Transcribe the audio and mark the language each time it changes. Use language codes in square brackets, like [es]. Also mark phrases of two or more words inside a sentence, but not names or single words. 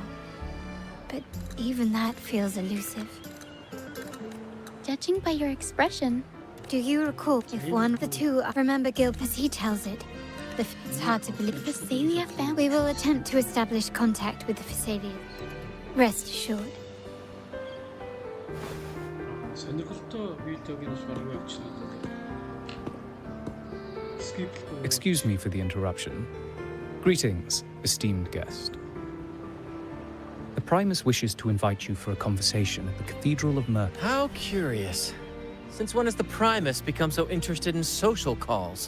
[en] But even that feels elusive. Judging by your expression, Do you recall if one of the two... Remember Gilp as he tells it. It's hard to believe. the Phasalia family... We will attempt to establish contact with the Phasalia. Rest assured. [mn] Сонирхолтой видеог нь болохоор явуулчихна. [en] Excuse me for the interruption. Greetings, esteemed guest. The Primus wishes to invite you for a conversation at the Cathedral of Myrtle. How curious. Since when has the Primus become so interested in social calls?